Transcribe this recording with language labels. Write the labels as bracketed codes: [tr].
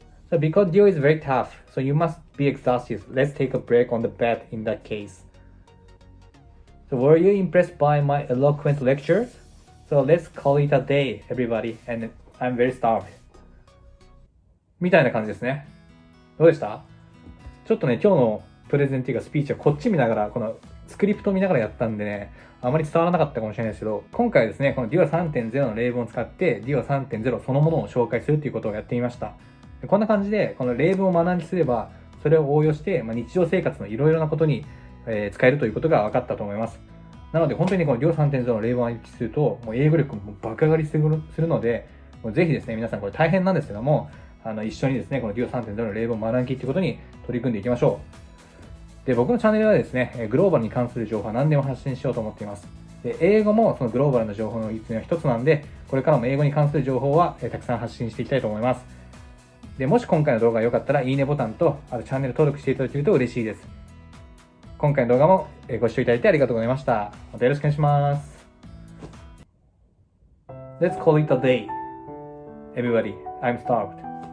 [en] So because DUO is very tough, so you must be exhausted. Let's take a break on the bed in that case. So were you impressed by my eloquent lectures? So let's call it a day, everybody, and I'm very starved. [ja] みたいな感じですね。どうでした？ちょっとね、今日のプレゼンっていうかスピーチはこっち見ながら、このスクリプトを見ながらやったんでね、あまり伝わらなかったかもしれないですけど、今回はですね、この DUO3.0 の例文を使って DUO3.0 そのものを紹介するということをやってみました。こんな感じで、この例文を学んですれば、それを応用して、日常生活のいろいろなことに、使えるということが分かったと思います。なので、本当にこの DUO3.0 の例文を暗記すると、もう英語力も爆上がりするので、もうぜひですね、皆さんこれ大変なんですけども、一緒にですね、この DUO3.0 の例文を学びということに取り組んでいきましょう。で、僕のチャンネルはですね、グローバルに関する情報は何でも発信しようと思っています。で、英語もそのグローバルな情報の一つなんで、これからも英語に関する情報はたくさん発信していきたいと思います。で、もし今回の動画が良かったら、いいねボタンと、あとチャンネル登録していただけると嬉しいです。今回の動画もご視聴いただいてありがとうございました。またよろしくお願いします。 [en] Let's call it a day. Everybody, I'm starved.